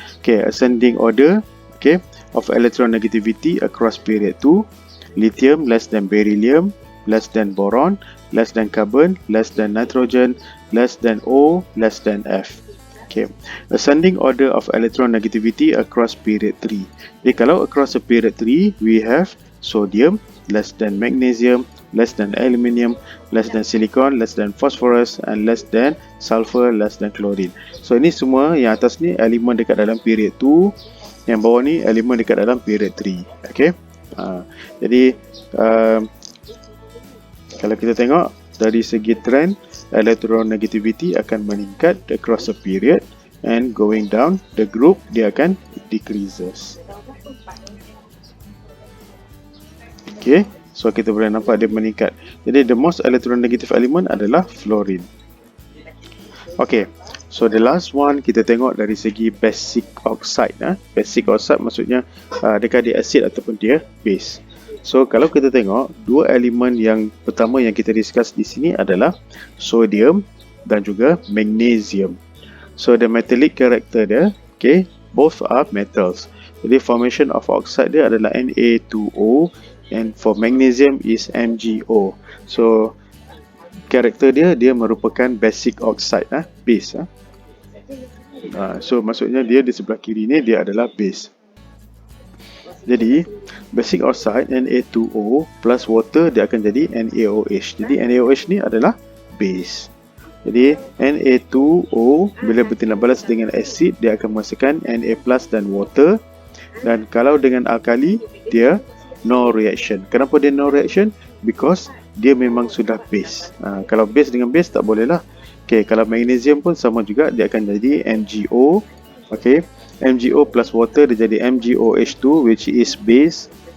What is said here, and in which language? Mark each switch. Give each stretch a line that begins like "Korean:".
English: Okay, ascending order. Okay, of electronegativity across period 2, lithium less than beryllium, less than boron, less than carbon, less than nitrogen, less than O, less than F. Okay, ascending order of electronegativity across period 3.
Malay: Jadi kalau
English: across a period 3, we have sodium less than magnesium, less than aluminium, less than silicon, less than phosphorus, and less than sulfur, less than chlorine.
Malay: So ini semua yang atas ni elemen dekat dalam period 2. Yang bawah ni elemen dekat dalam period 3. Okay. Jadi kalau kita tengok dari segi trend, electronegativity akan meningkat across a period,
English: and going down the group
Malay: dia akan decreases. Okay, so kita boleh nampak dia meningkat. Jadi
English: the most electronegative element
Malay: adalah fluorine.
English: Okay, so the last one
Malay: kita tengok dari segi
English: basic oxide.
Malay: Basic oxide maksudnya dekat dia acid ataupun dia base. So kalau kita tengok dua elemen yang pertama yang kita discuss di sini adalah sodium dan juga magnesium.
English: So the metallic character dia, okay, both are metals. Jadi formation of oxide
Malay: dia adalah
English: Na2O, and for magnesium is MgO.
Malay: So karakter dia merupakan basic oxide, base. So maksudnya dia di sebelah kiri ni dia adalah base. Jadi basic oxide Na2O plus water dia akan jadi NaOH. Jadi NaOH ni adalah base. Jadi Na2O bila bertindak balas dengan acid dia akan menghasilkan Na plus dan water. Dan kalau dengan alkali dia
English: no reaction.
Malay: Kenapa dia no reaction?
English: Because
Malay: dia memang sudah base. Kalau base dengan base tak boleh lah. Okay, kalau magnesium pun sama juga, dia akan jadi MgO.
English: Okay, MgO plus water
Malay: dia jadi
English: MgOH2 which is base.